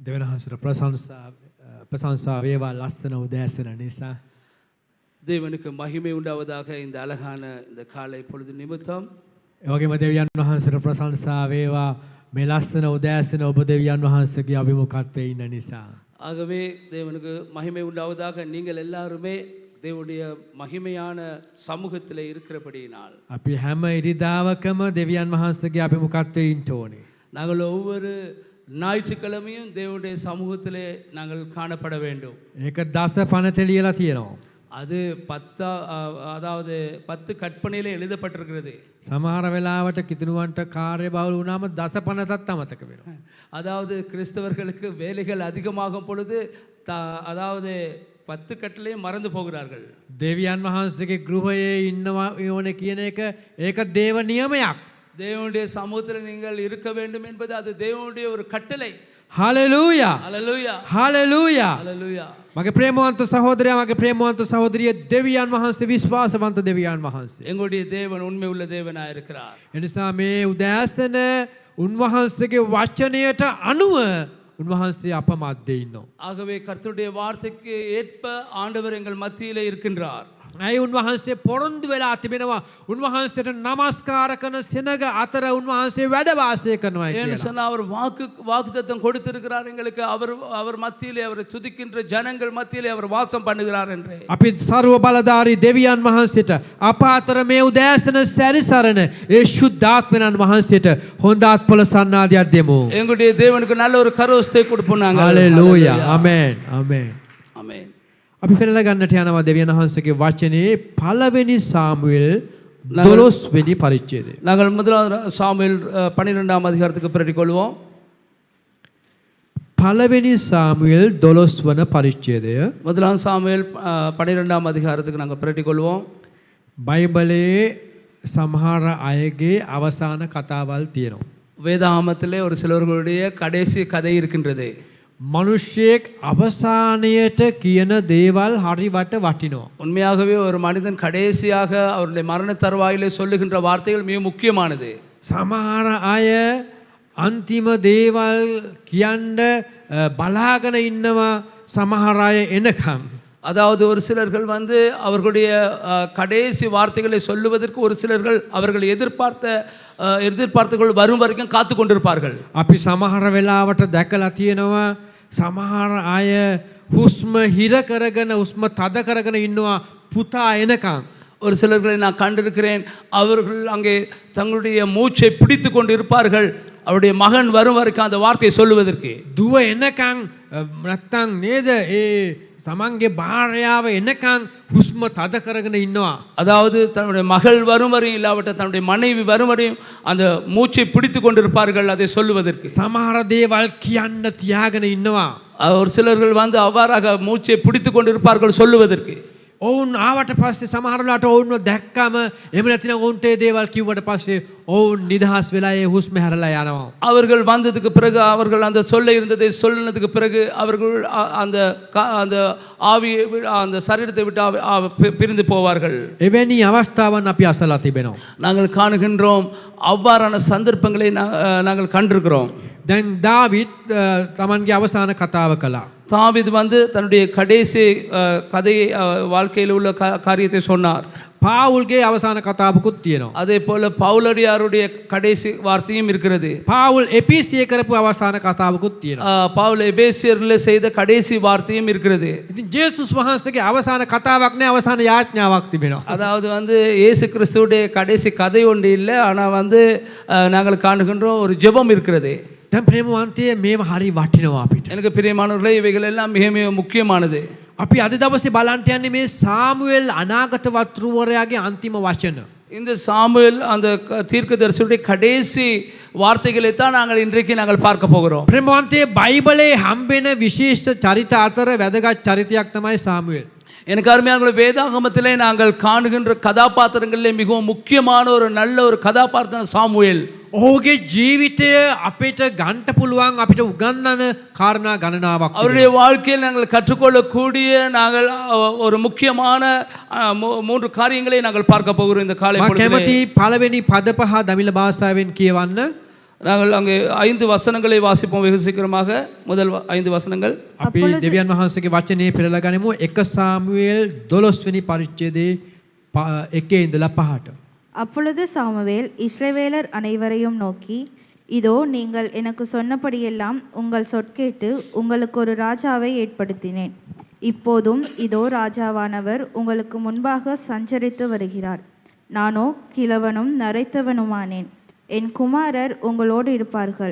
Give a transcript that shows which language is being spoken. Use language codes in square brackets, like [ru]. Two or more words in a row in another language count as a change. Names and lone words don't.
[si] දෙවන හසර ප්‍රශංසා වේවා ලස්සන උදෑසන නිසා. [ta] தேவனுக்கு மகிமை உண்டாவதாக இந்த அழகான இந்த காலை பொழுது நிமித்தம். [si] ඒ වගේම දෙවියන් වහන්සේට ප්‍රශංසා වේවා මේ ලස්සන උදෑසන ඔබ දෙවියන් වහන්සේගේ අභිමුඛත්වයේ ඉන්න නිසා. [ta] ஆகவே தேவனுக்கு மகிமை உண்டாவதாக நீங்கள் எல்லாருமே தேவனுடைய மகிமையான சமூகத்தில் இருக்கிறபடியினால் [si] අපි හැම ඉරිදාවකම දෙවියන් වහන්සේගේ අභිමුඛත්වයේ ඉන්න ඕනේ. [ta] நாங்கள் ஒவ்வொரு ஞாயிற்றுக்கிழமையும் தேவனுடைய சமூகத்திலே நாங்கள் காணப்பட வேண்டும். [si] ඒක දස පනත ලියලා තියෙනවා. [ta] அது 10 கற்பனையிலே எழுதப்பட்டிருக்கிறது. [si] සමහර වෙලාවට කිතුණුවන්ට කාර්යබහුල වුණාම දස පනතත් අමතක වෙනවා. [ta] அதாவது கிறிஸ்தவர்களுக்கு வேலைகள் அதிகமாகும் பொழுது அதாவது 10 கட்டளையும் மறந்து போகிறார்கள். [si] දෙවියන් වහන්සේගේ ගෘහයේ ඉන්නවා ඕනේ කියන එක ඒක දේව නියමයක්. [ta] தேவனுடைய சமூகத்தில் நீங்கள் இருக்க வேண்டும் என்பது அது தேவனுடைய ஒரு கட்டளை. [si] හලෙලූයා [ta] ஹல்லேலூயா [si] හලෙලූයා. [ta] ஹல்லேலூயா. [si] මගේ ප්‍රේමවන්ත සහෝදරයා මගේ ප්‍රේමවන්ත සහෝදරිය දෙවියන් වහන්සේ විශ්වාසවන්ත දෙවියන් වහන්සේ. [ta] எங்களுடைய தேவன் உண்மை உள்ள தேவனாய் இருக்கிறார். [si] එනිසා මේ උදෑසන උන්වහන්සේගේ වචනයට අනුව උන්වහන්සේ අපමද්දේ ඉන්නවා. [ta] ஆகவே கர்த்தருடைய வார்த்தைக்கு ஏற்ப ஆண்டவர் எங்கள் மத்தியிலே இருக்கின்றார். [si] ඇයි උන්වහන්සේ පොරොන්දු වෙලා තිබෙනවා උන්වහන්සේට නමස්කාර කරන සෙනග අතර උන්වහන්සේ වැඩ වාසය කරනවා [ta] ஏன்னு [si] කියලා. [ta] சொன்னா அவர் வாக்குத்தத்தம் கொடுத்திருக்கிறார் எங்களுக்கு. அவர் மத்தியிலே அவரை துதிக்கின்ற ஜனங்கள் மத்தியிலே அவர் வாசம் பண்ணுகிறார் என்று. [si] අපි සර්ව බලධාරී දෙවියන් වහන්සේට අප අතර මේ උදෑසන සැරිසරන ඒ ශුද්ධාත්මයන් වහන්සේට හොඳත් පොළ සන්නාදයක් දෙමු. [ta] எங்களுடைய தேவனுக்கு நல்ல ஒரு கரோஸ்தை கொடுப்போம் நாங்கள். [si] හලෙලූයා. ආමෙන්. ආමෙන්. [ta] ஆமென். [si] අපි පෙරලා ගන්නට යනවා දෙවියන් වහන්සේගේ වචනේ පළවෙනි සාමුවෙල් 12 වෙනි පරිච්ඡේදය. [ta] நாங்கள் முதலாவது சாமுவேல் 12ஆம் அதிகாரத்துக்கு பிரதிக் கொள்வோம். [si] පළවෙනි සාමුවෙල් 12 වන පරිච්ඡේදය. [ta] முதலாம் சாமுவேல் 12ஆம் அதிகாரத்துக்கு நாங்கள் பிரதிக் கொள்வோம். [si] බයිබලයේ සමහර අයගේ අවසාන කතාවල් තියෙනවා. [ta] வேதாகமத்திலே ஒரு சிலர்களுடைய கடைசி கதை இருக்கின்றது. [si] මනුෂ්‍යයෙක් අවසානයට කියන දේවල් හරිවට වටිනවා. [ta] உண்மையாகவே ஒரு மனிதன் கடைசியாக அவருடைய மரண தருவாயிலே சொல்லுகின்ற வார்த்தைகள் மிக முக்கியமானது. [si] සමහර අය අන්තිම දේවල් කියන්න බලාගෙන ඉන්නවා සමහර අය එනකම්. [ta] அதாவது ஒரு சிலர்கள் வந்து அவர்களுடைய கடைசி வார்த்தைகளை சொல்லுவதற்கு ஒரு சிலர்கள் அவர்கள் எதிர்பார்த்துகள் வரும் வரைக்கும் காத்து கொண்டிருப்பார்கள். [si] අපි සමහර වෙලාවට දැකලා තියෙනවා සමහර අය හුස්ම හිර කරගෙන හුස්ම තද කරගෙන ඉන්නවා පුතා එනකම්. [ta] ஒரு சிலர்களை நான் கண்டிருக்கிறேன். அவர்கள் அங்கே தங்களுடைய மூச்சை பிடித்து கொண்டு இருப்பார்கள் அவருடைய மகன் வரும் வரைக்கும் அந்த வார்த்தையை சொல்லுவதற்கு. [si] දුව එනකම් නැත්තම් නේද ඒ සමන්ගේ භාර්යාව එනකම් හුස්ම තද කරගෙන ඉන්නවා. [ta] அதாவது தன்னுடைய மகள் வரும் வரையும் இல்லாவிட்ட தன்னுடைய மனைவி வரும் வரையும் அந்த மூச்சை பிடித்து கொண்டிருப்பார்கள் அதை சொல்லுவதற்கு. [si] සමහර දේවල් කියන්න තියාගෙන ඉන්නවා. [ta] ஒரு சிலர்கள் வந்து அவ்வாறாக மூச்சை பிடித்து கொண்டிருப்பார்கள் சொல்லுவதற்கு. [si] ඔවුන් ආවට පස්සේ සමහරලාට ඔවුන්ව දැක්කම එහෙම නැතිනම් ඔවුන්ට ඒ දේවල් කිව්වට පස්සේ ඔවුන් නිදහස් වෙලා ඒ හුස්ම හැරලා යනවා. [ta] அவர்கள் வந்ததுக்கு பிறகு அவர்கள் அந்த சொல்ல இருந்ததை சொல்லினதுக்கு பிறகு அவர்கள் அந்த அந்த ஆவியை அந்த சரீரத்தை விட்டு பிரிந்து போவார்கள். [si] එවැනි අවස්ථාවන් අපි අසලා තිබෙනවා. [ta] நாங்கள் காணுகின்றோம். அவ்வாறான சந்தர்ப்பங்களை நாங்கள் கண்டிருக்கிறோம். [si] දැන් දාවිත් තමන්ගේ අවසාන කතාව කළා. [ta] தாவீது வந்து தன்னுடைய கடைசி கதையை வாழ்க்கையில் உள்ள காரியத்தை சொன்னார். [si] පාවුල්ගේ අවසාන කතාවකුත් තියෙනවා. [ta] அதே போல பவுலடியாருடைய கடைசி வார்த்தையும் இருக்கிறது. [si] පාවුල් එපිසිය කරපු අවසාන කතාවකුත් තියෙනවා. [ta] பவுல் எபேசியரில் செய்த கடைசி வார்த்தையும் இருக்கிறது. [si] ඉතින් ජේසුස් වහන්සේගේ අවසාන කතාවක් නෑ අවසාන යාඥාවක් තිබෙනවා. [ta] அதாவது வந்து இயேசு கிறிஸ்துவுடைய கடைசி கதை ஒன்று இல்லை. ஆனால் வந்து நாங்கள் காணுகின்றோம் ஒரு ஜெபம் இருக்கிறது. [si] දැන් ප්‍රේමවන්තයේ මේව හරි වටිනවා අපිට. [ta] எனக்கு பிரியமானவர்களே இவைகள் எல்லாம் மிக மிக முக்கியமானது. [si] අපි අද දවසේ බලන්ට යන්නේ මේ සාමුවෙල් අනාගත වතුරුවරයාගේ අන්තිම වචන. [ta] இந்த சாமுவேல் அந்த தீர்க்கதரிசியுடைய கடைசி வார்த்தைகளை தான் நாங்கள் இன்றைக்கு நாங்கள் பார்க்க போகிறோம். [si] ප්‍රේමවන්තයේ බයිබලයේ හම්බෙන විශේෂ චරිත අතර වැදගත් චරිතයක් තමයි සාමුවෙල්. [ta] எனக்கு அருமையான வேதாகமத்திலே நாங்கள் காணுகின்ற கதாபாத்திரங்களிலே மிகவும் முக்கியமான ஒரு நல்ல ஒரு கதாபாத்திரம் சாமுவேல். [si] ඔහුගේ ජීවිතය අපිට ගන්ට පුළුවන් අපිට උගන්නන කාරණා ගණනාවක්. [ta] அவருடைய வாழ்க்கையில் நாங்கள் கற்றுக்கொள்ளக்கூடிய நாங்கள் ஒரு முக்கியமான 3 காரியங்களை நாங்கள் பார்க்க போகிறோம் இந்த காலை பொழுதிலே. [si] කැමති පළවෙනි පද පහ දමිළ භාෂාවෙන් කියවන්න. [ta] நாங்கள் அங்கே 5 வசனங்களை வாசிப்போம் வெகு சீக்கிரமாக. முதல் 5 வசனங்கள். [si] අපි දෙවියන් වහන්සේගේ වචනේ පෙරලා ගනිමු. 1 සාමුவேல் 12 වෙනි පරිච්ඡේදයේ 1 ඉඳලා 5ට. [ta] அப்பொழுது சாமுவேல் இஸ்ரவேலர் அனைவரையும் நோக்கி, இதோ நீங்கள் எனக்கு சொன்னபடியெல்லாம் உங்கள் சொற்கேட்டு உங்களுக்கு ஒரு ராஜாவை ஏற்படுத்தினேன். இப்போதும் இதோ ராஜாவானவர் உங்களுக்கு முன்பாக சஞ்சரித்து வருகிறார். நானோ கிழவனும் நரைத்தவனுமானேன். என் குமாரர் உங்களோடு இருப்பார்கள்.